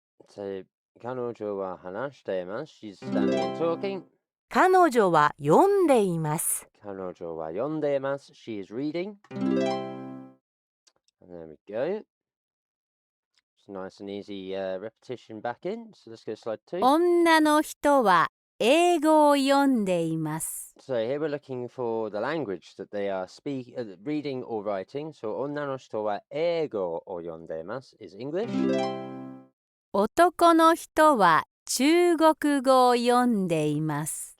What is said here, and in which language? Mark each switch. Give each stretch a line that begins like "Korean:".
Japanese: So, kanojo wa hanashite imasu.
English: She's standing and talking.
Japanese: 彼女は読んでいます。 Kanojo wa yonde imasu.
English: She is reading. And there we go. It's nice and easy repetition back in. So let's go to slide 2.
Japanese: 女の人は英語を読んでいます。
English: So here we're looking for the language that they are reading or writing.
Japanese: So onna no hito wa eigo o yondemasu
English: is English.
Japanese: 男の人は中国語を読んでいます。